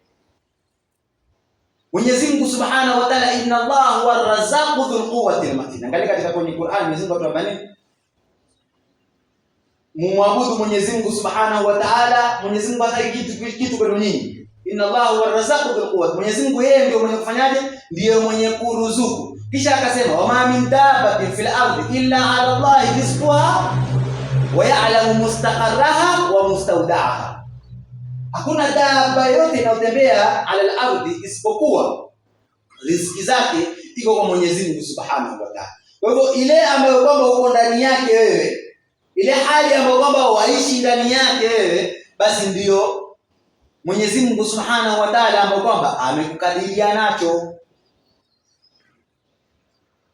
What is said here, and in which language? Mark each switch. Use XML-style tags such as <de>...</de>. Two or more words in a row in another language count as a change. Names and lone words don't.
<sw>Mwenyezi Mungu</sw> <ar>سبحانه وتعالى إن الله هو الرزاق ذو القوة المتين.</ar> <sw>Angalia katika kwenye Qur'an Mwenyezi Mungu atuambia nini? Muabudu Mwenyezi Mungu</sw> <ar>سبحانه وتعالى.</ar> <sw>Mwenyezi Mungu hataki kitu kwa nyinyi.</sw> <ar>إن الله هو الرزاق ذو القوة.</ar> <sw>Mwenyezi Mungu yeye ndio mwenye kufanyaje? Ndiye mwenye kuruzuku. Kisha akasema,</sw> <ar>وما من دابة في الأرض إلا على الله رزقها ويعلم مستقرها ومستودعها.</ar> <sw>Hakuna daba yote inayotembea</sw> <ar>على الأرض</ar> <sw>isipokuwa riziki zake iko kwa Mwenyezi Mungu</sw> <ar>سبحانه وتعالى.</ar> <sw>Kwa hivyo ile ambayo kwamba uko ndani yake wewe, ile hali ambayo kwamba waishi ndani yake wewe, basi ndiyo Mwenyezi Mungu</sw> <ar>سبحانه وتعالى</ar> <sw>ambayo kwamba amekukadiria nacho.</sw>